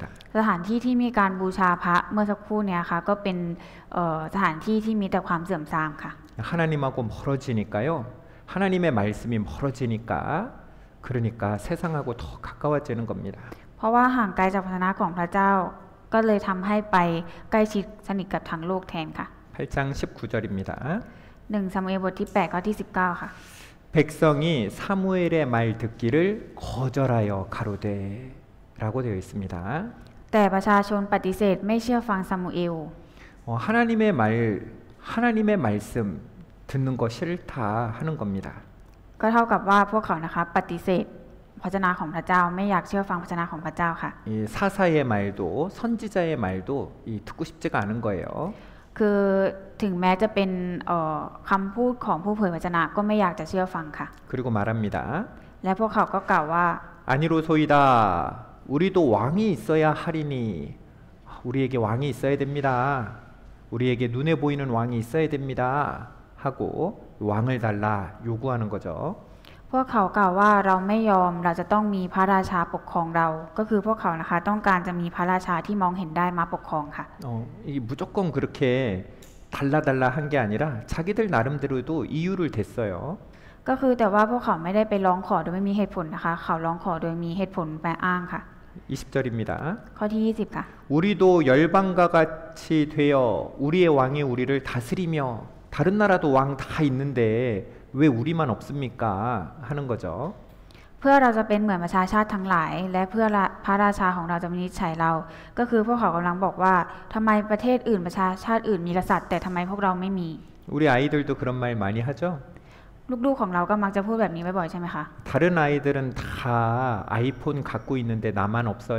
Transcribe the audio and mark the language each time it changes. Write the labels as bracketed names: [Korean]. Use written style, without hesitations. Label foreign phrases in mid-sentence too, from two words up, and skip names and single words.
[Thai] สถานที่ที่มีการบูชาพระเมื่อสักครู่เนี่ยค่ะก็เป็นสถานที่ที่มีแต่ความเสื่อมทรามค่ะ [Korean] 하나님하고 멀어지니까요 하나님의 말씀이 멀어지니까 그러니까 세상하고 더 가까워지는 겁니다. [Thai] เพราะว่าห่างไกลจากพระวจนะของพระเจ้าก็เลยทำให้ไปใกล้ชิดสนิทกับทางโลกแทนค่ะ [Korean] 8장 19절입니다. [Thai] 1 ซามูเอลบทที่8ข้อที่19ค่ะ [Korean] 백성이 사무엘의 말 듣기를 거절하여 가로되 라고 되어 있습니다. [Thai] แต่ประชาชนปฏิเสธไม่เชื่อฟังซามูเอล [Korean] 하나님의 말씀 듣는 거 싫다 하는 겁니다. [Thai] ก็เท่ากับว่าพวกเขานะคะปฏิเสธพระวจนะของพระเจ้าไม่อยากเชื่อฟังพระวจนะของพระเจ้าค่ะ [Korean] 이 사사의 말도 선지자의 말도 듣고 싶지가 않은 거예요. [Thai] คือถึงแม้จะเป็นคำพูดของผู้เผยพระวจนะก็ไม่อยากจะเชื่อฟังค่ะ [Korean] 그리고 말합니다. [Thai] และพวกเขาก็กล่าวว่า [Korean] 아니로소이다. 우리도 왕이 있어야 하리니 우리에게 왕이 있어야 됩니다. 우리에게 눈에 보이는 왕이 있어야 됩니다. 하고 왕을 달라 요구하는 거죠. [Thai] พวกเขากล่าวว่าเราไม่ยอมเราจะต้องมีพระราชาปกครองเราก็คือพวกเขานะคะต้องการจะมีพระราชาที่มองเห็นได้มาปกครองค่ะ [Korean] 이게 무조건 그렇게 달라달라 한 게 아니라 자기들 나름대로도 이유를 댔어요. [Thai] ก็คือแต่ว่าพวกเขาไม่ได้ไปร้องขอโดยไม่มีเหตุผลนะคะเขาร้องขอโดยมีเหตุผลแปรอ้างค่ะ [Korean] 20절입니다. [Thai] ข้อที่20ค่ะ [Korean] 우리도 열방과 같이 되어 우리의 왕이 우리를 다스리며 다른 나라도 왕 다 있는데 왜 우리만 없습니까? 하는 거죠. [Thai] เพื่อเราจะเป็นเหมือนประชาชาติทั้งหลายและเพื่อพระราชาของเราจะวินิจฉัยเราก็คือพวกเขากำลังบอกว่าทำไมประเทศอื่นประชาชาติอื่นมีกษัตริย์แต่ทำไมพวกเราไม่มี [Korean] 우리 아이들도 그런 말 많이 하죠. [Thai] ลูกๆของเราก็มักจะพูดแบบนี้บ่อยๆใช่ไหมคะ [Korean] 다른 아이들은 다 아이폰 갖고 있는데 나만 없어요.